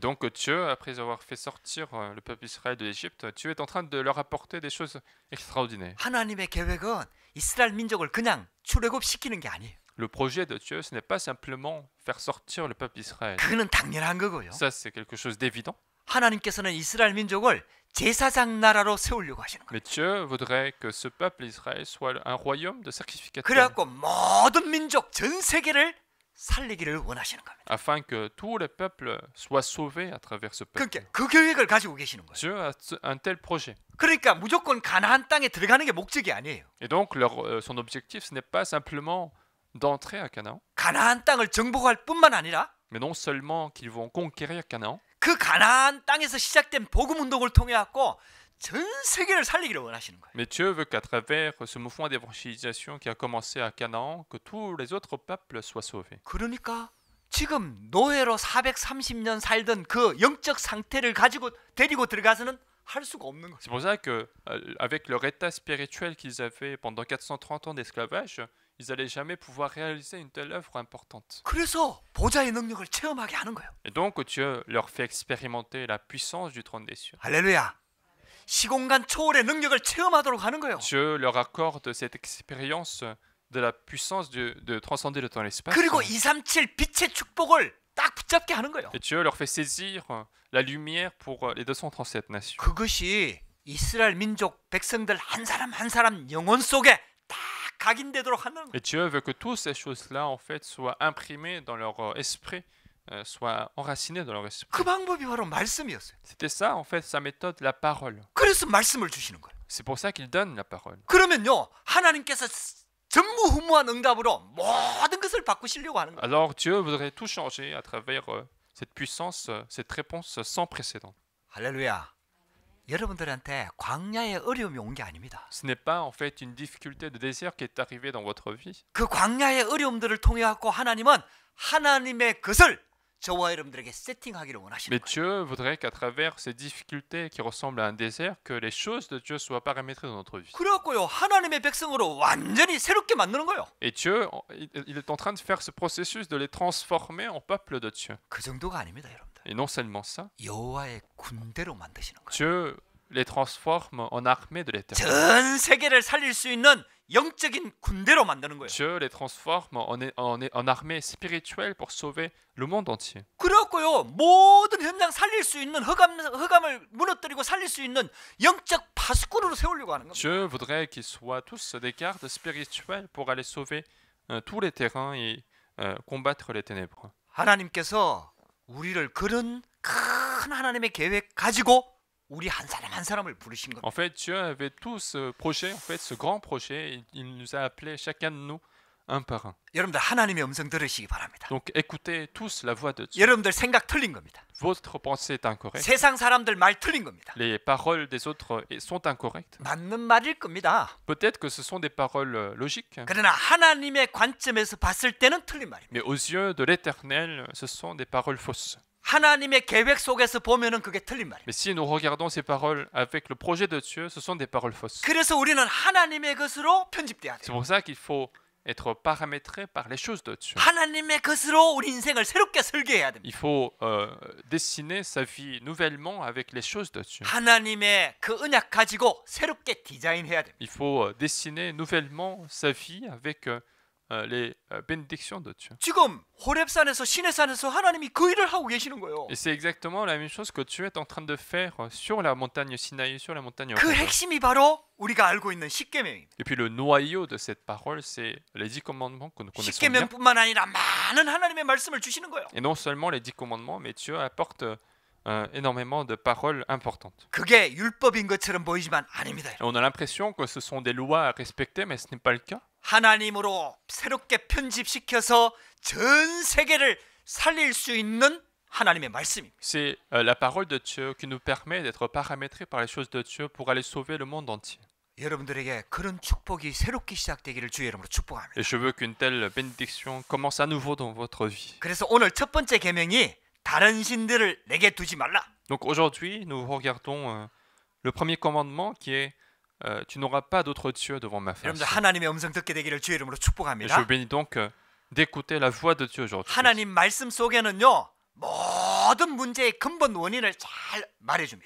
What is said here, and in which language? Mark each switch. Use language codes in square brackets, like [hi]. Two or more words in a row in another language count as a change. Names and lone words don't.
[fr] Et donc Dieu, après avoir fait sortir le peuple d'Israël de l'Égypte, Dieu est en train de leur apporter des choses extraordinaires. [ko] 하나님의 계획은 이스라엘 민족을 그냥 출애굽시키는 게 아니에요. [fr] Le projet de Dieu, ce n'est pas simplement faire sortir le peuple d'Israël. [ko] 그거는 당연한 거고요. [fr] Ça, c'est quelque chose d'évident. [ko] 하나님께서는 이스라엘 민족을 제사장 나라로 세우려고 하시는 거예요. [fr] Mais Dieu voudrait que ce peuple d'Israël soit un royaume de sacrificateurs, [ko] 그래갖고 모든 민족 전 세계를 살리기를 원하시는 겁니다. [fr] afin que tous les peuples soient sauvés à travers ce peuple. [ko] 그러니까 그 계획을 가지고 계시는 거예요. [fr] Dieu a un tel projet. [ko] 그러니까 무조건 가나안 땅에 들어가는 게 목적이 아니에요. [fr] Et donc son objectif, ce n'est pas simplement d'entrer à Canaan, [ko] 가나안 땅을 정복할 뿐만 아니라 [fr] mais non seulement qu'ils vont conquérir Canaan, [ko] 그 가나안 땅에서 시작된 복음 운동을 통해 갖고 전 세계를 살리기를 원하시는 거예요. [fr] mais Dieu veut qu'à travers ce mouvement d'évangélisation qui a commencé à Canaan, que tous les autres peuples soient sauvés. [ko] 그러니까 지금 노예로 430년 살던 그 영적 상태를 가지고 데리고 들어가서는 할 수가 없는 거죠. [fr] C'est pour ça que, avec leur état spirituel qu'ils avaient pendant 430 ans d'esclavage, ils n'allaient jamais pouvoir réaliser une telle œuvre importante. [ko] 그래서 보좌의 능력을 체험하게 하는 거예요. [fr] Et donc Dieu leur fait expérimenter la puissance du trône des cieux. [ko] 할렐루야. 시공간 초월의 능력을 체험하도록 하는 거예요. [fr] Dieu leur accorde cette expérience de la puissance de transcender le temps et l'espace. [ko] 그리고 237 빛의 축복을 딱 붙잡게 하는 거예요. [fr] Et Dieu leur fait saisir la lumière pour les 237 nations. [ko] 그것이 이스라엘 민족 백성들 한 사람 한 사람 영혼 속에 딱 각인되도록 하는 거예요. [fr] Et Dieu veut que toutes ces choses-là, en fait, soient imprimées dans leur esprit, soient enracinées dans leur esprit. [ko] 그 방법이 바로 말씀이었어요. [fr] C'était ça, en fait, sa méthode, la parole. [ko] 그래서 말씀을 주시는 거예요. [fr] C'est pour ça qu'il donne la parole. [ko] 그러면요, 하나님께서 전무후무한 응답으로 모든 것을 바꾸시려고 하는 거예요. [fr] Alors Dieu voudrait tout changer à travers cette puissance, cette réponse sans précédent. [ko] 할렐루야. 여러분들한테 광야의 어려움이 온 게 아닙니다. [fr] Ce n'est pas en fait une difficulté de désert qui est arrivée dans votre vie. [ko] 그 광야의 어려움들을 통해 갖고 하나님은 하나님의 것을 저와 여러분들에게 세팅하기를 원하시는 [fr] Mais [ko] 거예요. [fr] Dieu voudrait qu'à travers ces difficultés qui ressemblent à un désert, que les choses de Dieu soient paramétrées dans notre vie. [ko] 그래갖고요, 하나님의 백성으로 완전히 새롭게 만드는 거예요. [fr] Et Dieu, il est en train de faire ce processus de les transformer en peuple de Dieu. [ko] 그 정도가 아닙니다, 여러분들. [fr] Et non seulement ça, [ko] 여호와의 군대로 만드시는 거예요. [fr] Dieu les transforme en armée de l'éternel. [ko] 전 세계를 살릴 수 있는 영적인 군대로 만드는 거예요. [fr] Dieu les transforme en armée spirituelle pour sauver le monde entier. [ko] 그래갖고요, 모든 현장 살릴 수 있는 흑암을 무너뜨리고 살릴 수 있는 영적 파수꾼으로 세우려고 하는 겁니다. [fr] Dieu voudrait qu'ils soient tous des gardes spirituels pour aller sauver tous les terrains et combattre les ténèbres. [ko] 하나님께서 우리를 그런 큰 하나님의 계획 가지고 우리 한 사람 한 사람을 부르신 겁니다. [fr] En fait, Dieu avait tout ce projet, en fait, ce grand projet, il nous a appelés chacun de nous un par un. [ko] 여러분들 하나님의 음성 들으시기 바랍니다. [fr] Donc écoutez tous la voix de Dieu. [ko] 여러분들 생각 틀린 겁니다. [fr] Votre pensée est incorrecte. [ko] 세상 사람들 말 틀린 겁니다. [fr] Les paroles des autres sont incorrectes. [ko] 맞는 말일 겁니다. [fr] Peut-être que ce sont des paroles logiques, [ko] 그러나 하나님의 관점에서 봤을 때는 틀린 말입니다. [fr] mais aux yeux de l'Éternel, ce sont des paroles fausses. [ko] 하나님의 계획 속에서 보면은 그게 틀린 말입니다. [fr] Mais si nous regardons ces paroles avec le projet de Dieu, ce sont des paroles fausses. [ko] 그래서 우리는 하나님의 것으로 편집돼야 [fr] C'est [ko] 돼요. [fr] pour ça qu'il faut être paramétré par les choses de Dieu. [ko] 하나님의 것으로 우리 인생을 새롭게 설계해야 됩니다. [fr] Il faut dessiner sa vie nouvellement avec les choses de Dieu. [ko] 하나님의 그 언약 가지고 새롭게 디자인해야 됩니다. [fr] Il faut dessiner nouvellement sa vie avec les bénédictions de Dieu. [ko] 지금 호렙산에서 시내산에서 하나님이 그 일을 하고 계시는 거예요. [fr] Et c'est exactement la même chose que Dieu est en train de faire sur la montagne Sinaï, sur la montagne [ko] 그 [fr] Horeb. [ko] 핵심이 바로 우리가 알고 있는 십계명입니다. [fr] Et puis le noyau de cette parole, c'est les 10 commandements que nous connaissons bien. [ko] 십계명뿐만 아니라 많은 하나님의 말씀을 주시는 거예요. [fr] Et non seulement les 10 commandements, mais Dieu apporte énormément de paroles importantes. [ko] 그게 율법인 것처럼 보이지만 아닙니다. [fr] Et on a l'impression que ce sont des lois à respecter, mais ce n'est pas le cas. [ko] 하나님으로 새롭게 편집시켜서 전 세계를 살릴 수 있는 하나님의 말씀입니다. [fr] C'est la parole de Dieu qui nous permet d'être paramétrés par les choses de Dieu pour aller sauver le monde entier. [ko] 여러분들에게 그런 축복이 새롭게 시작되기를 주의 이름으로 축복합니다. [fr] Et je veux qu'une telle bénédiction commence à nouveau dans votre vie. [ko] 그래서 오늘 첫 번째 계명이 다른 신들을 내게 두지 말라. [fr] Donc aujourd'hui, nous regardons le premier commandement qui est tu n'auras pas d'autre Dieu devant ma face. [ko] 여러분들 하나님의 음성 듣게 되기를 주의 이름으로 [fr] Et je [ko] 축복합니다. [fr] vous bénis donc d'écouter la voix de Dieu aujourd'hui. [ko] 하나님 말씀 속에는요, 모든 문제의 근본 원인을 잘 말해줍니다.